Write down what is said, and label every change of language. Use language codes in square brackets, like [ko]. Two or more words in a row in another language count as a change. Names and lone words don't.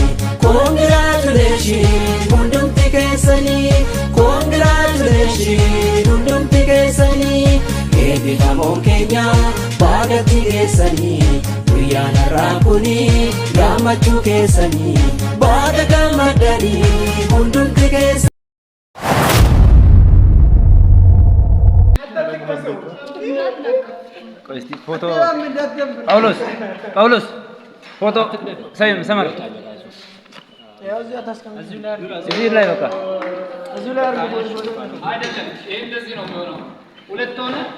[om] Congratulations hundumti keessanii. Congratulations hundumti keessanii. Beekamoon keenya baadhatti geessanii guyyaan har'aa kuni gammachuu keessanii. Baada gammadanii hundumti keessanii. [am] ፎቶ ጳውሎስ ፎቶ ሰመር እዚህ ላይ በቃ እዚህ ላይ አይደለም። ይሄ እንደዚህ ነው የሚሆነው። ሁለት ሆነ